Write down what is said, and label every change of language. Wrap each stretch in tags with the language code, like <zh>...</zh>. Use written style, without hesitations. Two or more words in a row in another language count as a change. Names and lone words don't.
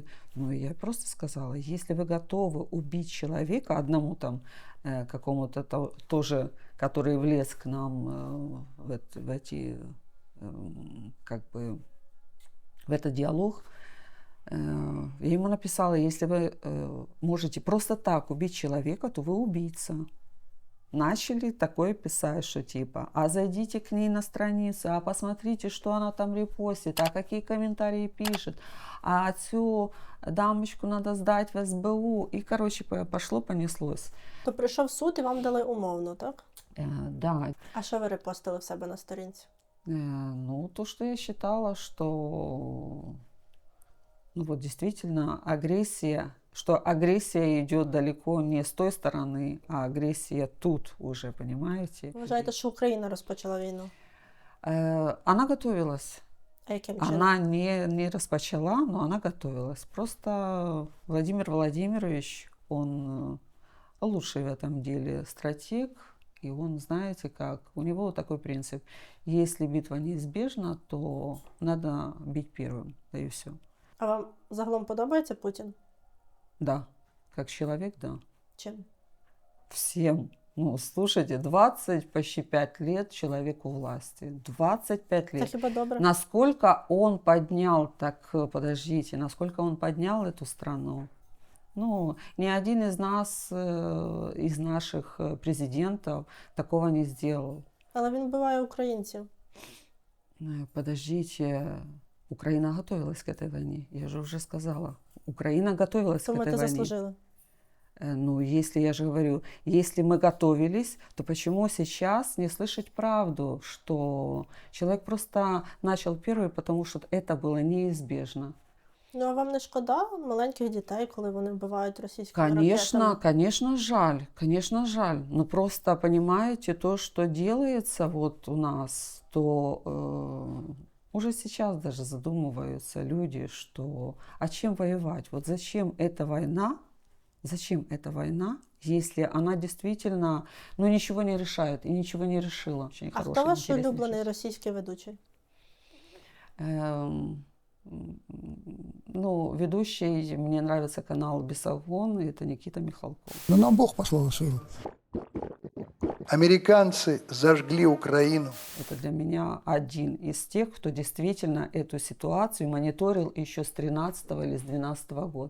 <ru>Ну, я просто сказала, если вы готовы убить человека, одному там какому-то тоже, который влез к нам в эти, как бы, в этот диалог, я ему написала, если вы можете просто так убить человека, то вы убийца. Начали такое писать, что типа, а зайдите к ней на страницу, а посмотрите, что она там репостит, а какие комментарии пишет, а цю дамочку надо сдать в СБУ. И, короче, пошло, понеслось.</ru> <uk>То прийшов суд і вам дали умовно, так?</uk> <ru>Да.</ru> <uk>А що ви репостили в себе на сторінці?</uk> <ru>Ну, то, что я считала, что, ну вот действительно агрессия, что агрессия идет далеко не с той стороны, а агрессия тут уже, понимаете?</ru> <uk>Ви вважаєте, що Україна розпочала війну?</uk> <ru>Она готовилась.</ru> <uk>А яким чином?</uk> <ru>Она не распочала, но она готовилась. Просто Владимир Владимирович, он лучший в этом деле стратег, и он, знаете как, у него вот такой принцип. Если битва неизбежна, то надо бить первым, да и все.</ru> <uk>А вам загалом подобається Путін?</uk> <ru>Да, как человек, да.</ru> <uk>Чим?</uk> <ru>Всем. Ну, слушайте, 20, почти 5 лет человеку власти. 25</ru> <uk>Це</uk> <ru>лет.</ru> <uk>хіба добре?</uk> <ru>Насколько он поднял, так, подождите, насколько он поднял эту страну? Ну, ни один из нас, из наших президентов такого не сделал.</ru> <uk>Але він вбиває українців.</uk> <ru>Подождите, Украина готовилась к этой войне. Я же уже сказала. Украина готовилась</ru> <uk>То</uk> <ru>к</ru> <uk>ми</uk> <ru>этой</ru> <uk>це</uk> <ru>войне.</ru> <uk>заслужили.</uk> <ru>Ну, если, я же говорю, если мы готовились, то почему сейчас не слышать правду, что человек просто начал первый, потому что это было неизбежно.</ru> <uk>Ну, а вам не шкода маленьких дітей, коли вони вбивають російськими</uk> <ru>Конечно,</ru> <uk>ракетами?</uk> <ru>конечно, жаль. Но просто понимаете, то, что делается вот у нас, то уже сейчас даже задумываются люди, что а чем воевать? Вот зачем эта война? Зачем эта война, если она действительно, ну, ничего не решает и ничего не решила? Очень</ru> <uk>А</uk> <ru>хороший,</ru> <uk>хто ваш</uk> <ru>интересный</ru> <uk>улюблений</uk> <ru>человек.</ru> <uk>російський ведучий?</uk> <ru>Ну, ведущий, мне нравится канал Бесогон, и это Никита Михалков. Но нам Бог послал силу. Американцы зажгли Украину. Это для меня один из тех, кто действительно эту ситуацию мониторил еще с 13 или с 12 года.</ru>